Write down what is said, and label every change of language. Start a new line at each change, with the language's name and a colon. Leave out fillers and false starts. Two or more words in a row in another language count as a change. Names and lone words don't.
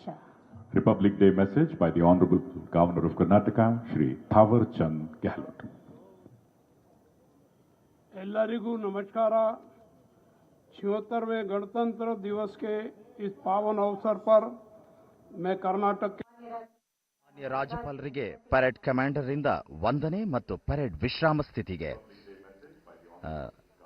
English: Republic Day message by the Honorable Governor of Karnataka, Shri Thawar Chand Gehlot.
Kannada: ಎಲ್ಲರಿಗೂ ನಮಸ್ಕಾರ.
Hindi: 76वें गणतंत्र दिवस के इस पावन अवसर पर मैं कर्नाटक के
Kannada: ಮಾನ್ಯ ರಾಜ್ಯಪಾಲರಿಗೆ
English: parade commander
Kannada: ಇಂದ ವಂದನೆ ಮತ್ತು ಪರೇಡ್ ವಿಶ್ರಾಮ ಸ್ಥಿತಿಗೆ